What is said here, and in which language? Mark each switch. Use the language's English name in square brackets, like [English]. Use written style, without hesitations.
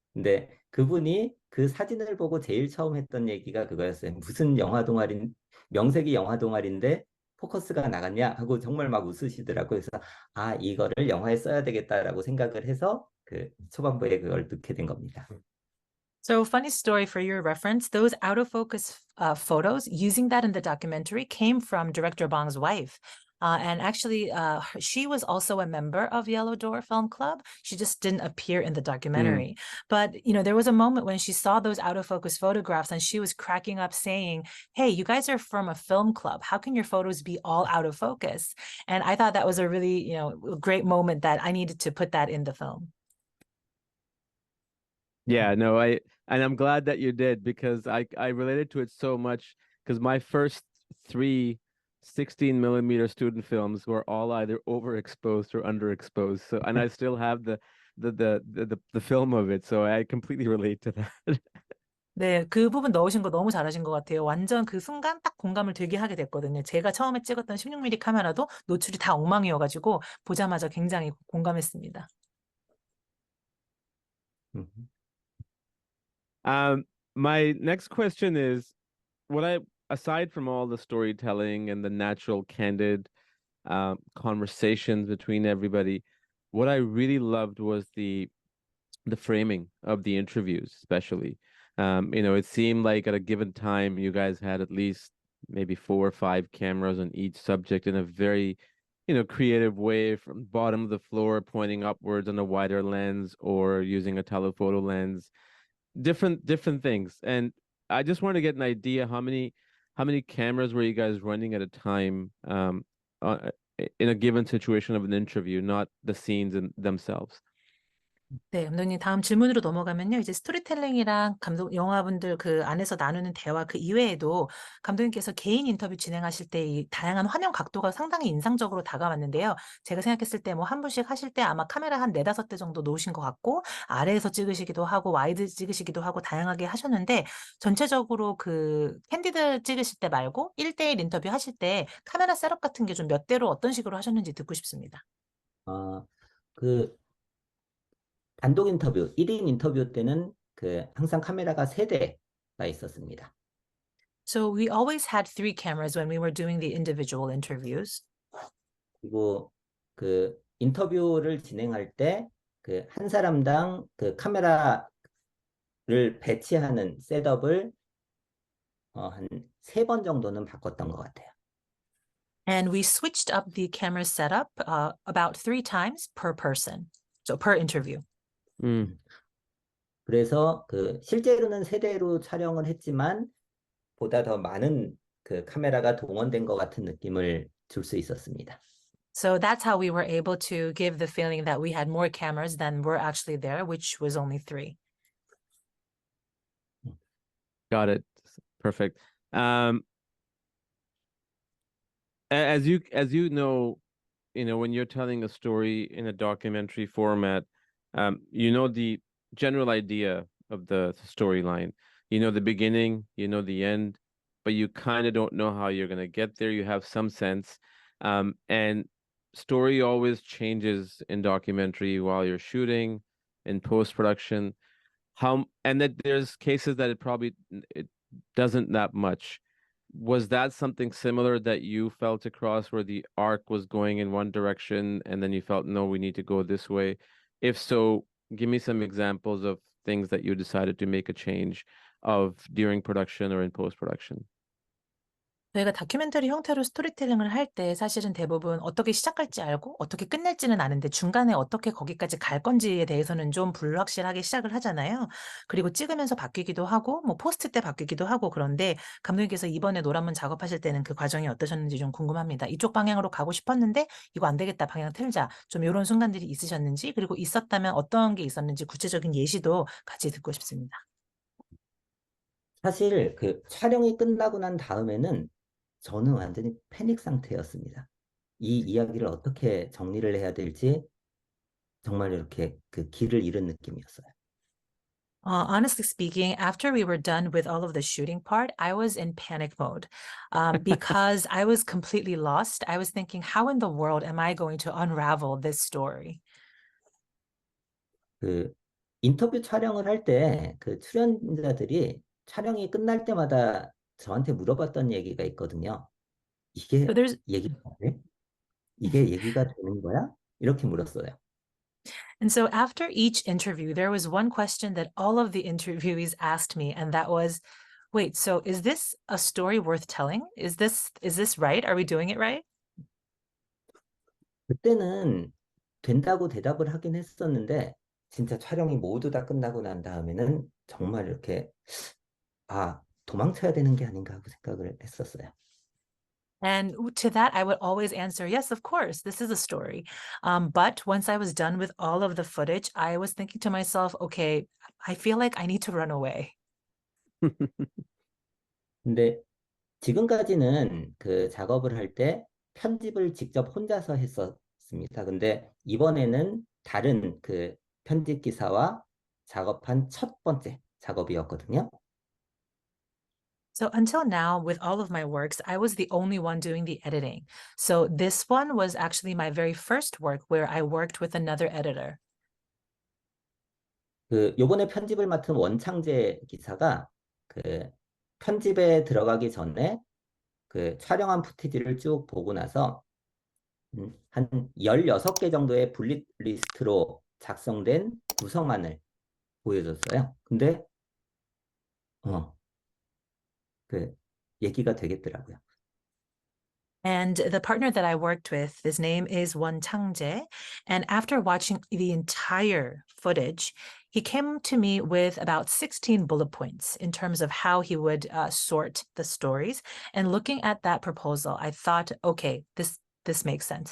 [Korean] 근데 그분이 그 사진을 보고 제일 처음 했던 얘기가 그거였어요. 무슨 영화 동아리 명색이 영화 동아리인데 포커스가 나갔냐 하고 정말 막 웃으시더라고요. 그래서 아 이거를 영화에 써야 되겠다라고 생각을 해서 그 초반부에 그걸 넣게 된 겁니다. [English] So, funny story for your reference, those out of focus photos, using that in the documentary came from director Bong's wife. And actually, she was also a member of Yellow Door Film Club. She just didn't appear in the Mm. documentary. But, there was a moment when she saw those out of focus photographs and she was cracking up saying, "Hey, you guys are from a film club. How can your photos be all out of focus?" And I thought that was a really, great moment that I needed to put that in the film. Yeah, no, and I'm glad that you did because I related to it so much because my first three 16 millimeter student films were all either overexposed or underexposed. So and I still have the film of it, so I completely relate to that. [Korean] 네, 그 부분 넣으신 거 너무 잘하신 것 같아요. 완전 그 순간 딱 공감을 되게 하게 됐거든요. 제가 처음에 찍었던 16mm 카메라도 노출이 다 엉망이어가지고 보자마자 굉장히 공감했습니다. [English] My next question is, aside from all the storytelling and the natural, candid conversations between everybody, what I really loved was the framing of the interviews, especially. It seemed like at a given time you guys had at least maybe 4 or 5 cameras on each subject in a very, creative way from bottom of the floor pointing upwards on a wider lens or using a telephoto lens, different things. And I just want to get an idea how many cameras were you guys running at a time uh, in a given situation of an interview, not the scenes in themselves. [Korean] 네, 감독님 다음 질문으로 넘어가면요. 이제 스토리텔링이랑 영화분들 그 안에서 나누는 대화 그 이외에도 감독님께서 개인 인터뷰 진행하실 때 이 다양한 화면 각도가 상당히 인상적으로 다가왔는데요. 제가 생각했을 때 뭐 한 분씩 하실 때 아마 카메라 한 4, 5대 정도 놓으신 것 같고 아래에서 찍으시기도 하고 와이드 찍으시기도 하고 다양하게 하셨는데 전체적으로 그 캔디드 찍으실 때 말고 1대1 인터뷰 하실 때 카메라 셋업 같은 게 좀 몇 대로 어떤 식으로 하셨는지 듣고 싶습니다. 그 단독 인터뷰, 1인 인터뷰 때는 그 항상 카메라가 3대가 있었습니다. [English] So we always had 3 cameras when we were doing the individual interviews. [Korean] 그리고 그 인터뷰를 진행할 때 그 한 사람당 그 카메라를 배치하는 셋업을 한 3번 정도는 바꿨던 것 같아요. [English] And we switched up the camera setup about 3 times per person. So per interview. [Korean] 그래서 그 실제로는 3대로 촬영을 했지만 보다 더 많은 그 카메라가 동원된 것 같은 느낌을 줄 수 있었습니다. [English] So that's how we were able to give the feeling that we had more cameras than were actually there, which was only 3. Got it. Perfect. As you know, when you're telling a story in a documentary format, the general idea of the storyline. You know the beginning, you know the end, but you kind of don't know how you're going to get there. You have some sense. And story always changes in documentary while you're shooting, in post-production. And that there's cases that it doesn't that much. Was that something similar that you felt across where the arc was going in one direction and then you felt, no, we need to go this way? If so, give me some examples of things that you decided to make a change of during production or in post-production? [Korean] 저희가 다큐멘터리 형태로 스토리텔링을 할 때 사실은 대부분 어떻게 시작할지 알고 어떻게 끝낼지는 아는데 중간에 어떻게 거기까지 갈 건지에 대해서는 좀 불확실하게 시작을 하잖아요. 그리고 찍으면서 바뀌기도 하고 뭐 포스트 때 바뀌기도 하고 그런데 감독님께서 이번에 노란문 작업하실 때는 그 과정이 어떠셨는지 좀 궁금합니다. 이쪽 방향으로 가고 싶었는데 이거 안 되겠다 방향 틀자. 좀 요런 순간들이 있으셨는지 그리고 있었다면 어떤 게 있었는지 구체적인 예시도 같이 듣고 싶습니다. 사실 그 촬영이 끝나고 난 다음에는 저는 완전히 패닉 상태였습니다. 이 이야기를 어떻게 정리를 해야 될지 정말 이렇게 그 길을 잃은 느낌이었어요. [English] Honestly speaking, after we were done with all of the shooting part, I was in panic mode because I was completely lost. I was thinking, how in the world am I going to unravel this story? [Korean] 그 인터뷰 촬영을 할 때 그 출연자들이 촬영이 끝날 때마다 저한테 물어봤던 얘기가 있거든요. [English] So [Korean] 이게 [English] there's [Korean] 얘기가 돼? 이게 얘기가 되는 거야? 이렇게 물었어요. [English] And so after each interview, there was one question that all of the interviewees asked me, and that was, wait, so is this a story worth telling? Is this right? Are we doing it right? [Korean] 그때는 된다고 대답을 하긴 했었는데 진짜 촬영이 모두 다 끝나고 난 다음에는 정말 이렇게 아, 도망쳐야 되는 게 아닌가 하고 생각을 했었어요. [English] And to that, I would always answer, yes, of course, this is a story. But once I was done with all of the footage, I was thinking to myself, okay, I feel like I need to run away. [Korean] 근데 지금까지는 그 작업을 할 때 편집을 직접 혼자서 했었습니다. 근데 이번에는 다른 그 편집 기사와 작업한 첫 번째 작업이었거든요. [English] So until now, with all of my works, I was the only one doing the editing. So this one was actually my very first work where I worked with another editor. [Korean] 그 요번에 편집을 맡은 원창재 기사가 그 편집에 들어가기 전에 그 촬영한 푸티지를 쭉 보고 나서 한 16개 정도의 분리리스트로 작성된 구성안을 보여줬어요. 근데 어, 그 얘기가 되겠더라고요. [English] And the partner that I worked with, his name is Won Chang-jae. And after watching the entire footage, he came to me with about 16 bullet points in terms of how he would sort the stories. And looking at that proposal, I thought, okay, this makes sense.